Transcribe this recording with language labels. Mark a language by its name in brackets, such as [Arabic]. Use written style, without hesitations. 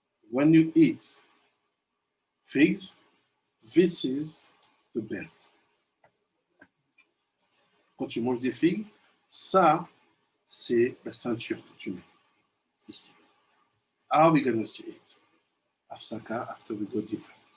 [English] When you eat figs, this is the belt. [French] Quand tu manges des figues, ça, c'est la ceinture que tu mets ici. [English] How are we going to see it? Afsaka, after we go deeper.